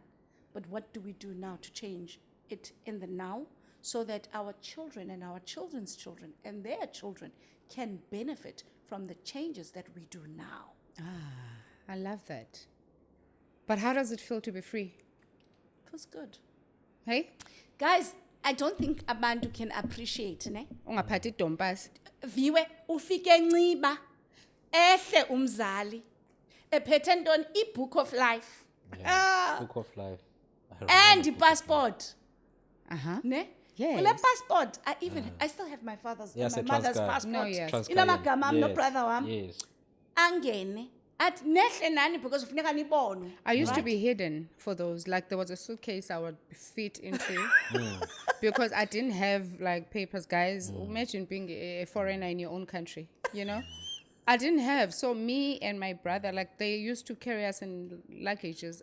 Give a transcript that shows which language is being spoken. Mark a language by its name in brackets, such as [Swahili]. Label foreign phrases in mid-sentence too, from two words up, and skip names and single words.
[English] But what do we do now to change it in the now, so that our children and our children's children and their children can benefit from the changes that we do now? I love that. But how does it feel to be free? It was good. Hey? Guys, I don't think abantu can appreciate, ne? [Xhosa] Ungaphathi idompas. Viwe ufike nciba ehle umzali ephethe ntoni i- [English] book of life. Book of life. And passport. Ne? Yes. Kule passport, I still have my Yes, my a mother's Transcar. passport. No, yes. [Xhosa] Inamagama am no brother wam. [English] Yes. [Xhosa] Angene. At nehle nani because ufuneka nibonwe. [English] I used to be hidden for those. Like, there was a suitcase I would fit into because I didn't have like papers, guys. Imagine being a foreigner in your own country, I didn't have. So me and my brother, like, they used to carry us in luggages.